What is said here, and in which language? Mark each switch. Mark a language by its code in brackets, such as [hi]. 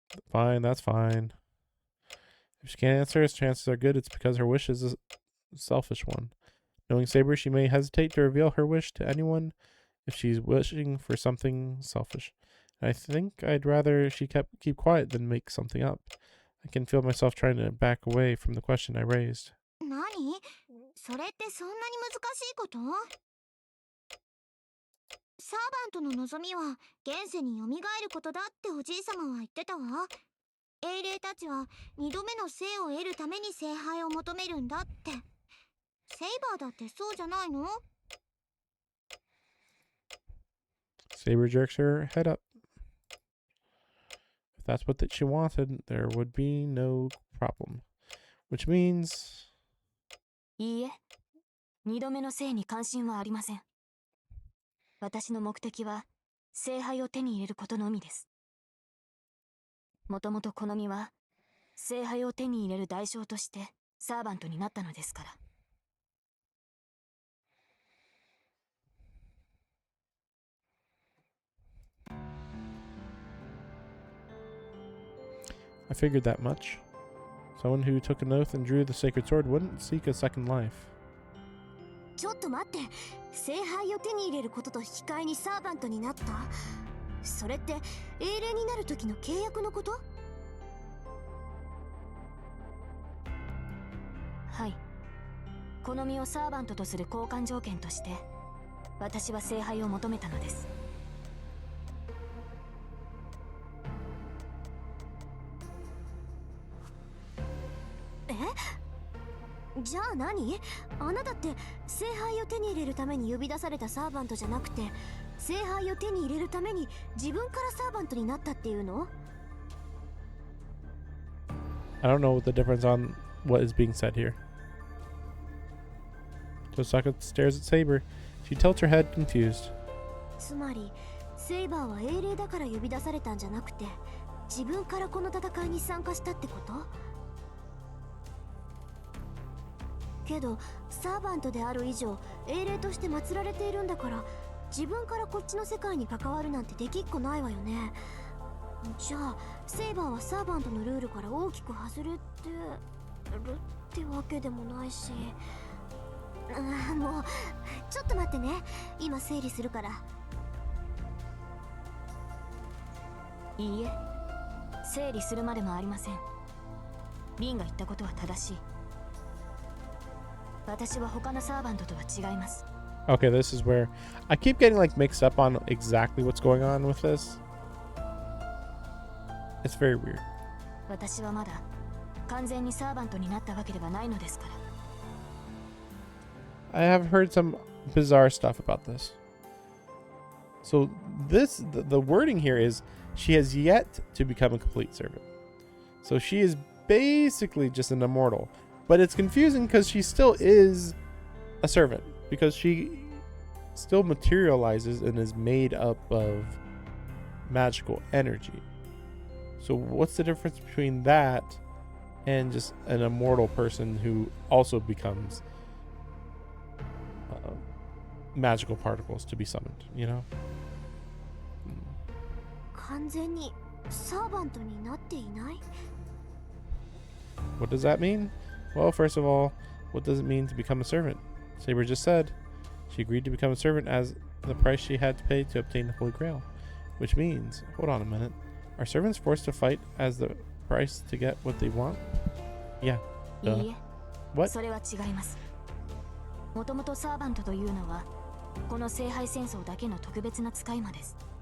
[en] Fine, that's fine. If she can't answer, chances are good it's because her wish is a selfish one. Knowing Saber, she may hesitate to reveal her wish to anyone if she's wishing for something selfish. I think I'd rather she keep quiet than make something up. I can feel myself trying to back away from the question I raised. [ja] 何？それってそんなに難しいこと？サーバントの望みは現世に蘇ることだっておじいさまは言ってたわ。英霊たちは二度目の生を得るために聖杯を求めるんだって。セイバーだってそうじゃないの？ [en] Saber jerks her head up. If that's what she wanted, there would be no problem. Which means... [ja] いいえ、二度目の生に関心はありません。私の目的は聖杯を手に入れることのみです。もともと好みは聖杯を手に入れる代償としてサーバントになったのですから。 [en] I figured that much. Someone who took an oath and drew the sacred sword wouldn't seek a second life. [ja] ちょっと待って、聖杯を手に入れることと引き換えにサーバントになった？それって英霊になる時の契約のこと？はい。好みをサーバントとする交換条件として私は聖杯を求めたのです。じゃあ何？あなたって聖杯を手に入れるために呼び出されたサーバントじゃなくて、聖杯を手に入れるために自分からサーバントになったっていうの？ [en] I don't know the difference on what is being said here. Tosaka stares at Saber. She tilts her head, confused. [ja] つまりセイバーは英霊だから呼び出されたんじゃなくて、自分からこの戦いに参加したってこと？けどサーバントである以上英霊として祀られているんだから、自分からこっちの世界に関わるなんてできっこないわよね。じゃあセイバーはサーバントのルールから大きく外れてるってわけでもないし、もうちょっと待ってね、今整理するから。いいえ、整理するまでもありません。リンが言ったことは正しい。私は他のサーバントとは違います。 [en] Okay, this is where I keep getting like mixed up on exactly what's going on with this. It's very weird. [ja] 私はまだ完全にサーバントになったわけではないのですから。 [en] I have heard some bizarre stuff about this. So the wording here is she has yet to become a complete servant. So she is basically just an immortal. But it's confusing because she still is a servant, because she still materializes and is made up of magical energy. So what's the difference between that and just an immortal person who also becomes magical particles to be summoned, you know? [ja] 完全にサーバントになっていない？ [en] What does that mean? Well, first of all, what does it mean to become a servant? Saber just said she agreed to become a servant as the price she had to pay to obtain the Holy Grail. Which means, hold on a minute, are servants forced to fight as the price to get what they want? Yeah. [ja] いいえ、 [en] What? [ja] それは違います。もともとサーバントというのはこの聖杯戦争だけの特別な使い魔です。